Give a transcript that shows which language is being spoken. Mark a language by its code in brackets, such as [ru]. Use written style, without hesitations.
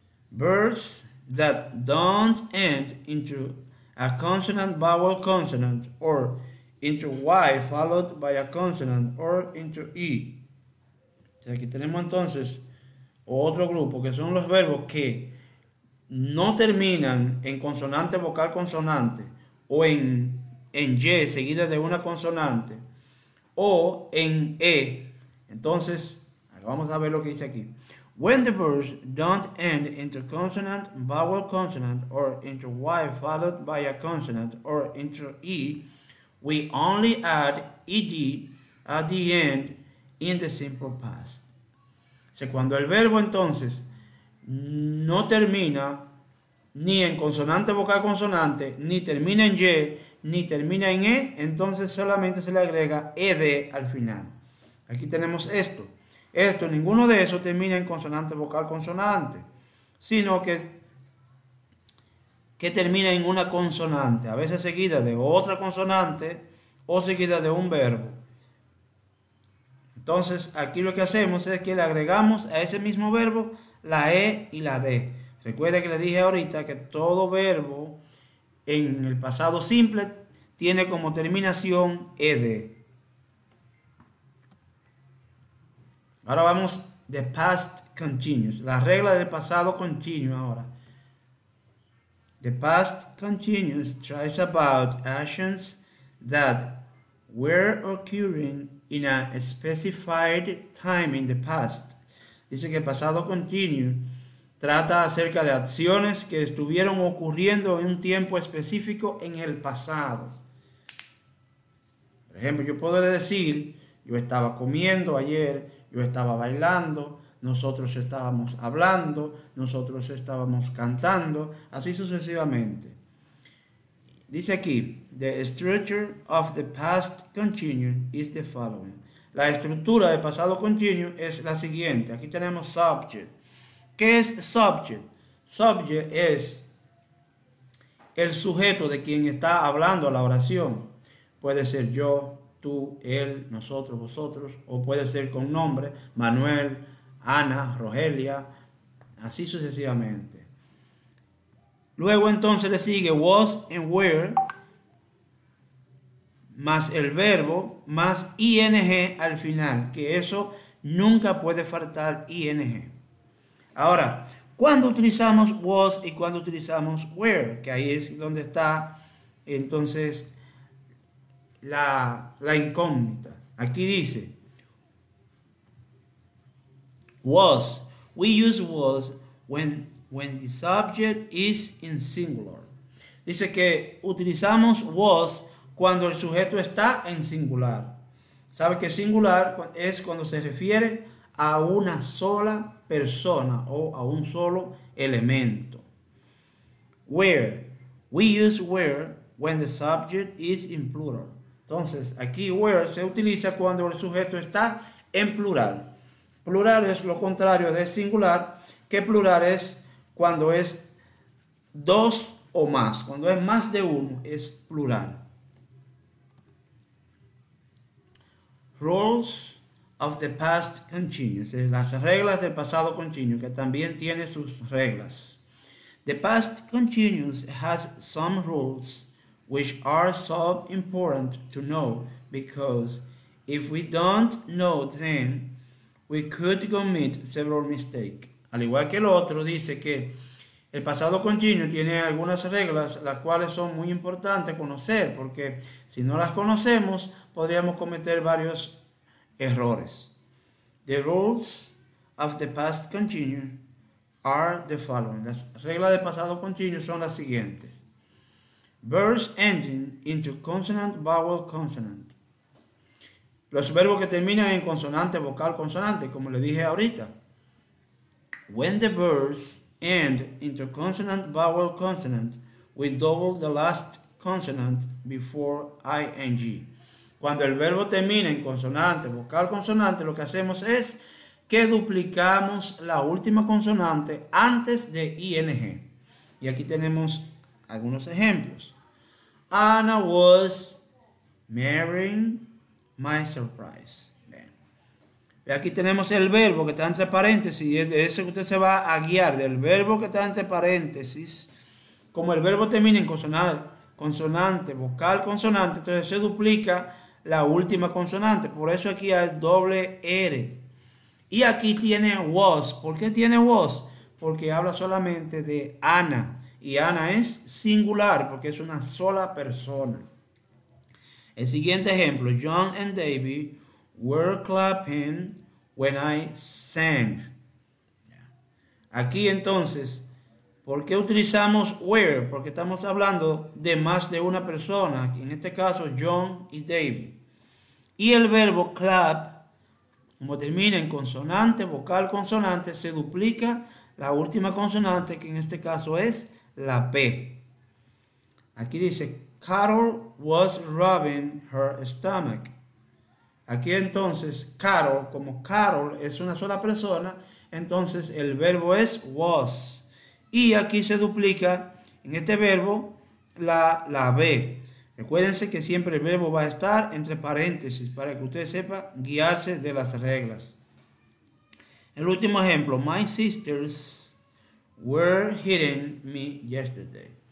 [en] Verbs that don't end into a consonant vowel consonant or into Y followed by a consonant or into E. [es] O sea, aquí tenemos entonces otro grupo que son los verbos que no terminan en consonante vocal consonante o en Y seguida de una consonante o en E. Entonces, vamos a ver lo que dice aquí. [en] When the verbs don't end into consonant, vowel consonant, or into Y followed by a consonant, or into E, we only add ed at the end in the simple past. [es] O sea, cuando el verbo entonces no termina ni en consonante vocal consonante, ni termina en Y, ni termina en E, entonces solamente se le agrega ed al final. Aquí tenemos esto. Ninguno de esos termina en consonante vocal consonante, sino que termina en una consonante, a veces seguida de otra consonante o seguida de un verbo. Entonces aquí lo que hacemos es que le agregamos a ese mismo verbo la E y la D. Recuerda que le dije ahorita que todo verbo en el pasado simple tiene como terminación ed. Ahora vamos de [en] past continuous. [es] La regla del pasado continuo ahora. [en] The past continuous tries about actions that were occurring in a specified time in the past. [es] Dice que el pasado continuo trata acerca de acciones que estuvieron ocurriendo en un tiempo específico en el pasado. Por ejemplo, yo puedo decir, yo estaba comiendo ayer, yo estaba bailando, nosotros estábamos hablando, nosotros estábamos cantando, así sucesivamente. Dice aquí, [en] the structure of the past continuous is the following. [es] La estructura del pasado continuo es la siguiente. Aquí tenemos subject. ¿Qué es subject? Subject es el sujeto de quien está hablando la oración. Puede ser yo, tú, él, nosotros, vosotros, o puede ser con nombre, Manuel, Ana, Rogelia, así sucesivamente. Luego entonces le sigue [en] was and were, [es] más el verbo, más ing al final, que eso nunca puede faltar ing. Ahora, cuando utilizamos was y cuando utilizamos were, que ahí es donde está entonces la incógnita. Aquí dice was. [en] We use was when the subject is in singular. [es] Dice que utilizamos was cuando el sujeto está en singular. ¿Sabe que singular es cuando se refiere a una sola persona o a un solo elemento? [en] Where. We use where when the subject is in plural. [es] Entonces, aquí where se utiliza cuando el sujeto está en plural. Plural es lo contrario de singular, que plural es cuando es dos o más. Cuando es más de uno, es plural. Rules of the past continuous. Las reglas del pasado continuo, que también tiene sus reglas. [en] The past continuous has some rules which are so important to know because if we don't know them, we could commit several mistakes. [es] Al igual que el otro, dice que el pasado continuo tiene algunas reglas las cuales son muy importantes conocer, porque si no las conocemos podríamos cometer varios errores. [en] The rules of the past continuous are the following. [es] Las reglas de pasado continuo son las siguientes. [en] Verbs ending into consonant, vowel, consonant. [es] Los verbos que terminan en consonante, vocal, consonante, como le dije ahorita. [en] When the verbs end into consonant, vowel, consonant, we double the last consonant before ing. [es] Cuando el verbo termina en consonante, vocal, consonante, lo que hacemos es que duplicamos la última consonante antes de ing. Y aquí tenemos algunos ejemplos. [en] Anna was marrying my surprise. [es] Bien. Aquí tenemos el verbo que está entre paréntesis y es de ese que usted se va a guiar, del verbo que está entre paréntesis. Como el verbo termina en consonante, vocal, consonante, entonces se duplica la última consonante. Por eso aquí hay doble R. Y aquí tiene was. ¿Por qué tiene was? Porque habla solamente de Ana. Y Ana es singular porque es una sola persona. El siguiente ejemplo. [en] John and David were clapping when I sang. [es] Aquí entonces, ¿por qué utilizamos were? Porque estamos hablando de más de una persona. En este caso, John y David. Y el verbo clap, como termina en consonante, vocal, consonante, se duplica la última consonante, que en este caso es la P. Aquí dice, [en] Carol was rubbing her stomach. [es] Aquí entonces, Carol, como Carol es una sola persona, entonces el verbo es was. Y aquí se duplica en este verbo la B. Recuérdense que siempre el verbo va a estar entre paréntesis para que usted sepa guiarse de las reglas. El último ejemplo. [en] My sisters were hitting me yesterday.